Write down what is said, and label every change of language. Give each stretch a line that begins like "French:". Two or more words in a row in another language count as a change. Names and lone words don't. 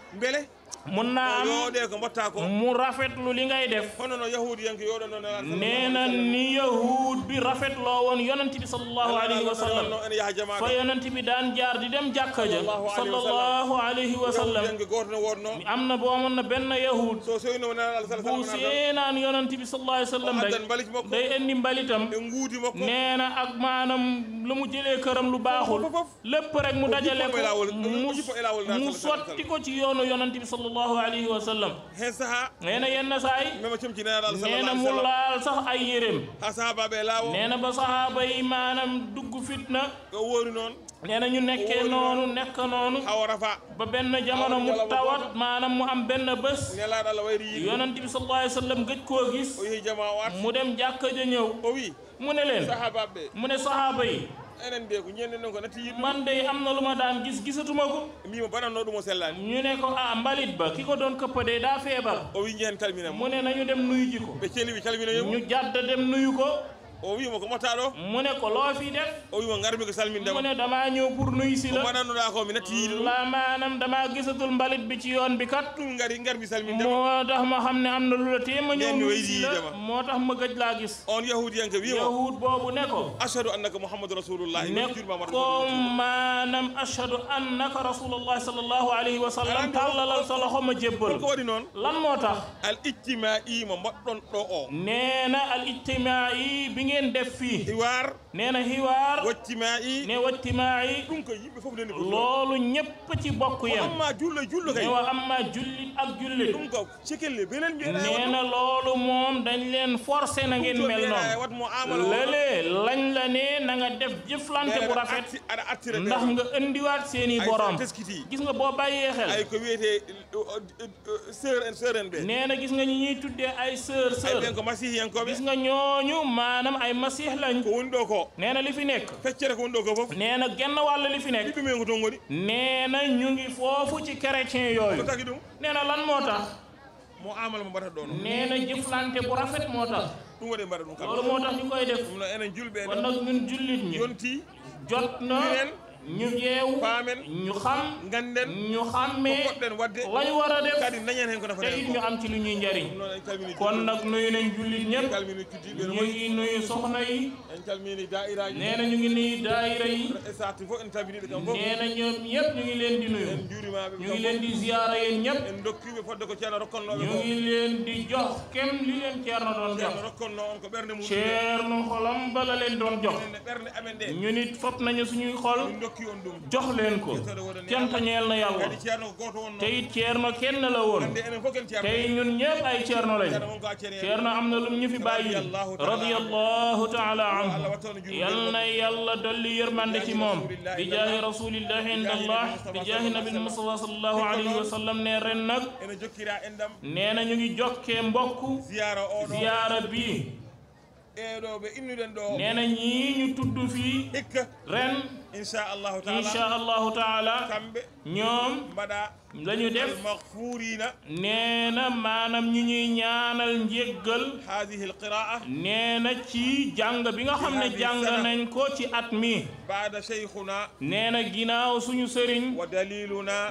Fula: beele mun naa am yooɗee ko mbatta ko
Wolof: mu rafetlu li ngay def
Fula: hono no yahudiyanke yooɗono
Wolof: nee na ni yahud bi rafetloo woon yonent bi
Arabic: صلى الله عليه وسلم
Fula: ene yaha jamaade
Wolof: fa yonent bi daan jaar di dem jàkka ja
Arabic: صلى الله عليه وسلم
Fula: yahudiyanke gooto no wonno
Wolof: am na boo amoon na benn yahud
Fula: so soyno nana Allah
Wolof: bu seenaan yonent bi
Arabic: صلى الله عليه وسلم
Wolof: rek day indi mbalitam
Fula: e nguudi makko
Wolof: nee na ak maanaam lu mu jëlee këram lu baaxul lépp rek mu dajale ko mu sotti ko ci yoonu yonent bi
Arabic: صلى الله عليه وسلم
Fula: hen saha
Wolof: nee na yenn saay
Fula: mema cumcinaa Allah
Wolof: nee na mu laal sax ay yéreem
Fula: ha sahabaɓe laawo
Wolof: nee na ba sahaaba yi maanaam dugg fitna
Fula: o woori noon
Wolof: nee na ñu nekkee noonu nekk noonu
Fula: hawa rafa
Wolof: ba benn jamono mu tawat maanaam mu am benn bés
Fula: nelaaɗo Allah wayri yi
Wolof: yonent bi
Arabic: صلى الله عليه وسلم
Wolof: gëj koo gis
Fula: o yehi jama o at
Wolof: mu dem jàkka ja ñëw
Fula: o wi
Wolof: mu ne leen
Fula: sahabaɓe
Wolof: mu ne sahaaba yi
Fula: enen de ko ñende non ko natti yiɗɗum
Wolof: man de am na lu ma daan gis gisatuma ko
Fula: mbimo bananno ɗum o sellani
Wolof: ñu ne ko mbalit ba ki ko doon këppa de daa feebar
Fula: o wi ñehen calmina
Wolof: mu ne nañu dem nuyu ji ko
Fula: ɓe celiwi calmina yemo
Wolof: ñu jàdd dem nuyu ko
Fula: o wimo ko motta ɗo
Wolof: mu ne ko loo fi def
Fula: o wimo garmi ko salmindema
Wolof: mu ne damaa ñëw pour nuyu si la
Fula: banannoɗa ko mi natti yiɗi ɗum
Wolof: la maanaam damaa gisatul mbalit bi ci yoon bi kat
Fula: ɗum garmi salmindema
Wolof: moo tax ma xam ne am na lu la tee ma ñëw
Fula: mi
Wolof: nuyu
Fula: wayri
Wolof: si la
Fula: yidema
Wolof: moo tax ma gëj laa gis
Fula: on yahudiyanke wimo
Wolof: yahud boobu ne ko
Arabic: أشهد أنك محمد رسول الله
Wolof: ne ko maanaam
Arabic: أشهد أنك رسول الله صلى الله عليه وسلم
Wolof: tàllalal sa loxo ma jébbal
Fula: ko waɗi noon
Wolof: lan moo tax
Fula: al ijtimai mo mbaɗɗon ɗo o
Wolof: nee na al ijtimai bi ngeen def fii
Fula: hiwar
Wolof: nee na hiwaar
Fula: wajtimai
Wolof: ne wajtimai
Fula: ɗum ko yimɓe fof nani ko
Wolof: loolu ñépp ci bokk yem
Fula: amma jullo kay
Wolof: ne
Arabic: وأما
Wolof: jullit ak jullit
Fula: ɗum ko cikelle benen
Wolof: nee na loolu moom dañ leen forcé na ngeen mel noonu
Fula: wat mo amala
Wolof: léeg lañ la ne na nga def jëflante bu rafet
Fula: aɗa attira
Wolof: ndax nga indiwaat seeni borom gis nga boo bàyyee xel
Fula: ay ko wiyete sœur en ɓe
Wolof: nee na gis nga ñi ñuy tuddee ay sœur
Fula: ɓen ko masihiyankoɓe
Wolof: gis nga ñooñu maanaam ay masih lañ
Fula: ko woni ɗo ko
Wolof: nee na li fi nekk
Fula: feccere ko woni ɗo ko fof
Wolof: nee na genn wàll li fi nekk
Fula: ɓiɓɓe men ko toon ngoni
Wolof: nee na ñu ngi foofu ci chrétien yooyu
Fula: ko tagi ɗum
Wolof: nee na lan moo tax
Fula: mo amala mo mbaɗata ɗo noon
Wolof: nee na jëflante bu rafet moo tax
Fula: ɗum waɗi mbaɗa ɗum kam
Wolof: loolu moo tax ñu koy def
Fula: ɗum no enen julɓe
Wolof: kon nag ñun jullit ñi
Fula: yonti
Wolof: jot na ñu yeewu
Fula: paamen
Wolof: ñu xam
Fula: ganden
Wolof: ñu xàmmee
Fula: poɗɗen wadde
Wolof: lañ war a def
Fula: kadi dañen hen ko nafa
Wolof: te it ñu am ci lu ñuy njariñ
Fula: noon en calmini
Wolof: kon nag nuyu nañ jullit ñëpp
Fula: calmini cuddiɓe
Wolof: ñu ngi nuyu soxna yi
Fula: en calmini dairaji
Wolof: nee na ñu ngi nuyu daayira yi
Fula: e sati fof en tabiniɗe kam fof
Wolof: nee na ñoom ñëpp ñu ngi leen di nuyu
Fula: en juurimaɓe
Wolof: ñu ngi leen di ziyaara yéen ñëpp
Fula: en dokkiɓe fodde ko ceerno rokkannoɓe
Wolof: ñu ngi leen di jox kem li leen ceerno doon jox
Fula: ceerno rokkanno on ko ɓerde mum
Wolof: ceerno xolam bala leen doon jox
Fula: ene ɓerde amen ɗe
Wolof: ñu nit fop nañu suñuy xol
Fula: min dokki on ɗum
Wolof: jox leen ko cant ñeel na yàlla
Fula: kadi ceerno ko goto wonno
Wolof: te it ceerno kenn la woon
Fula: ande enen fof ken ceerno
Wolof: tey ñun ñëpp ay ceerno lañ
Fula: ceerno on ko accene
Wolof: ceerno am na lum ñu fi bàyyi
Arabic: رضي الله تعالى عنه
Wolof: yal na yàlla dolli yërmande ci moom bi
Arabic: جاه رسول الله عند الله
Wolof: bi
Arabic: جاه النبي المصطفى صلى الله عليه وسلم
Wolof: ne ren nag
Fula: ene jokkira endam
Wolof: nee na ñu ngi jokkee mbokk
Fula: ziyara oɗo
Wolof: ziyaara bi
Fula: eɗo ɓe innuɗen ɗo
Wolof: nee na ñii ñu tudd fii
Fula: hikka ren
Arabic: إن شاء الله تعالى إن شاء الله تعالى
Fula: kamɓe
Wolof: ñoom
Fula: mbaɗa
Wolof: la ñu def
Arabic: almaghfurina
Wolof: nee na maanaam ñu ñuy ñaanal njéggal
Arabic: هذه القراءة
Wolof: nee na ci jàng bi nga xam ne jàng nañ ko ci at mi
Arabic: بعد شيخنا
Wolof: nee na ginnaaw suñu sëriñ
Arabic: ودليلنا